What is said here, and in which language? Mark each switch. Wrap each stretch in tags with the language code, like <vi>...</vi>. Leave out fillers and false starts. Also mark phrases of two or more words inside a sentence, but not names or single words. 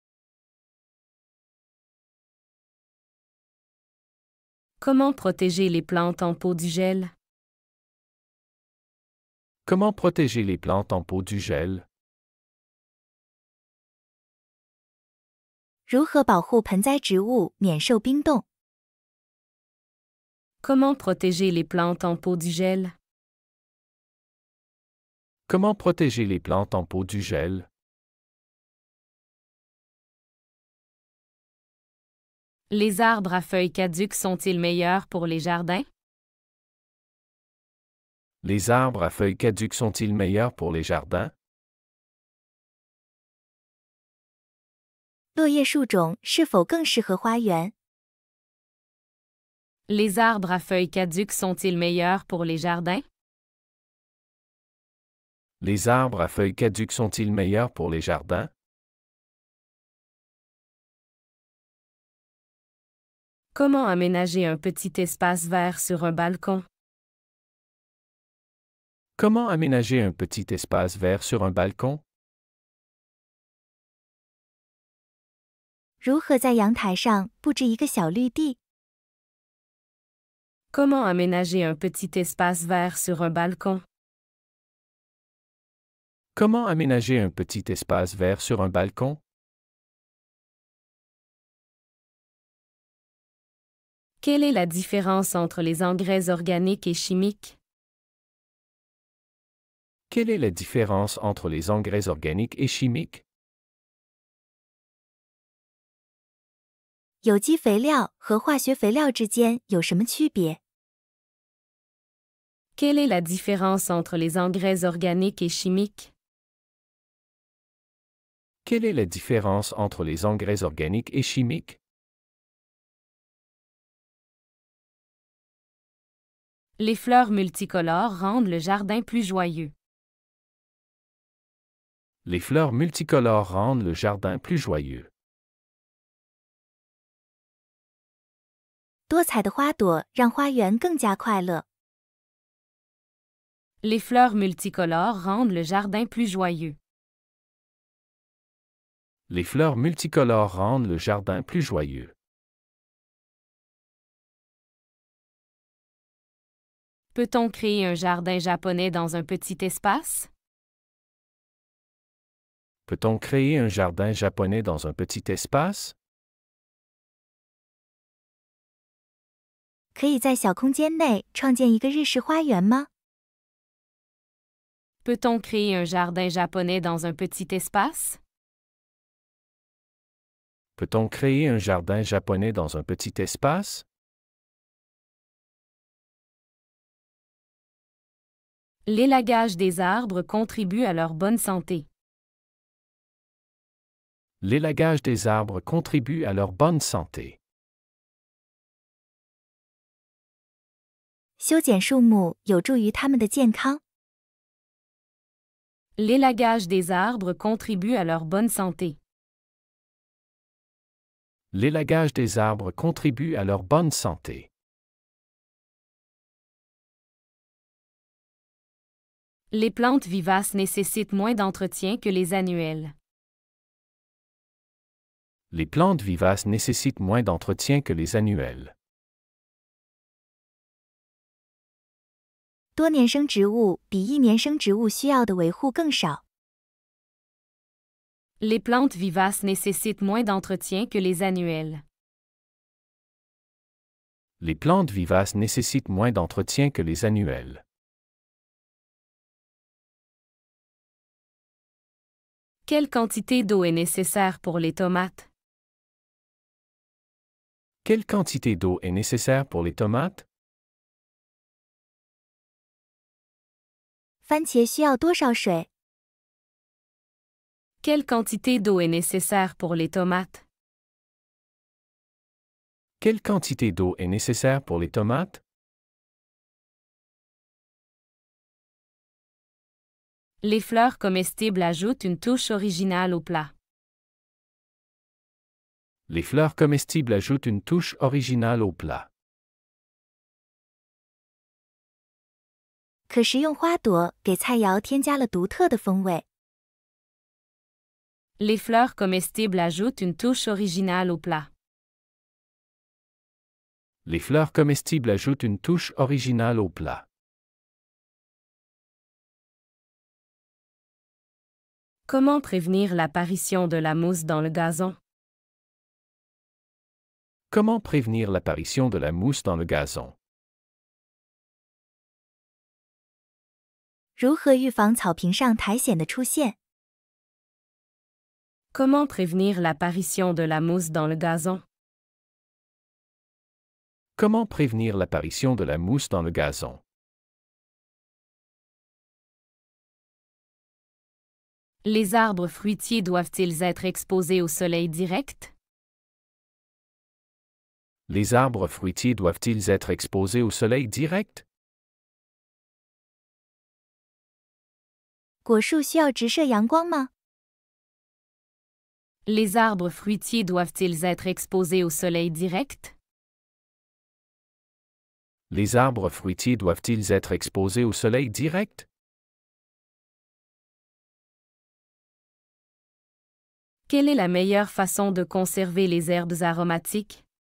<fr>Comment protéger les plantes en pot du gel? Comment protéger les plantes en pot du gel?</fr> <zh>如何保护盆栽植物免受冰冻？</zh> <fr>Comment protéger les plantes en pot du gel? Comment protéger les plantes en pot du gel? Les arbres à feuilles caduques sont-ils meilleurs pour les jardins? Les arbres à feuilles caduques sont-ils meilleurs pour les jardins?</fr> <zh>落叶树种是否更适合花园？</zh> <fr>Les arbres à feuilles caduques sont-ils meilleurs pour les jardins? Les arbres à feuilles caduques sont-ils meilleurs pour les jardins? Comment aménager un petit espace vert sur un balcon? Comment aménager un petit espace vert sur un balcon?</fr> <zh>如何在阳台上布置一个小绿地？</zh> <fr>Comment aménager un petit espace vert sur un balcon? Comment aménager un petit espace vert sur un balcon? Quelle est la différence entre les engrais organiques et chimiques? Quelle est la différence entre les engrais organiques et chimiques?</fr> <zh>有机肥料和化学肥料之间有什么区别？</zh> <fr>Quelle est la différence entre les engrais organiques et chimiques? Quelle est la différence entre les engrais organiques et chimiques? Les fleurs multicolores rendent le jardin plus joyeux. Les fleurs multicolores rendent le jardin plus joyeux.</fr> <zh>多彩的花朵让花园更加快乐。</zh> <fr>Les fleurs multicolores rendent le jardin plus joyeux. Les fleurs multicolores rendent le jardin plus joyeux. Peut-on créer un jardin japonais dans un petit espace? Peut-on créer un jardin japonais dans un petit espace?</fr> <zh>可以在小空间内创建一个日式花园吗？</zh> <fr>Peut-on créer un jardin japonais dans un petit espace? Peut-on créer un jardin japonais dans un petit espace? L'élagage des arbres contribue à leur bonne santé. L'élagage des arbres contribue à leur bonne santé.</fr> <zh>修剪树木有助于它们的健康。</zh> <fr>L'élagage des arbres contribue à leur bonne santé. L'élagage des arbres contribue à leur bonne santé. Les plantes vivaces nécessitent moins d'entretien que les annuelles. Les plantes vivaces nécessitent moins d'entretien que les annuelles.</fr> <zh>多年生植物比一年生植物需要的维护更少。</zh> <fr>Les plantes vivaces nécessitent moins d'entretien que les annuelles. Les plantes vivaces nécessitent moins d'entretien que les annuelles. Quelle quantité d'eau est nécessaire pour les tomates? Quelle quantité d'eau est nécessaire pour les tomates?</fr> <zh>番茄需要多少水？</zh> <fr>Quelle quantité d'eau est nécessaire pour les tomates? Quelle quantité d'eau est nécessaire pour les tomates? Les fleurs comestibles ajoutent une touche originale au plat. Les fleurs comestibles ajoutent une touche originale au plat.</fr> <zh>可食用花朵给菜肴添加了独特的风味。</zh> <fr>Les fleurs comestibles ajoutent une touche originale au plat. Les fleurs comestibles ajoutent une touche originale au plat. Comment prévenir l'apparition de la mousse dans le gazon? Comment prévenir l'apparition de la mousse dans le gazon?</fr> <zh>如何预防草坪上苔藓的出现？</zh> <fr>Comment prévenir l'apparition de la mousse dans le gazon? Comment prévenir l'apparition de la mousse dans le gazon? Les arbres fruitiers doivent-ils être exposés au soleil direct? Les arbres fruitiers doivent-ils être exposés au soleil direct?</fr> <zh>果树需要直射阳光吗？</zh> <fr>Les arbres fruitiers doivent-ils être exposés au soleil direct? Les arbres fruitiers doivent-ils être exposés au soleil direct? Quelle est la meilleure façon de conserver les herbes aromatiques?</fr>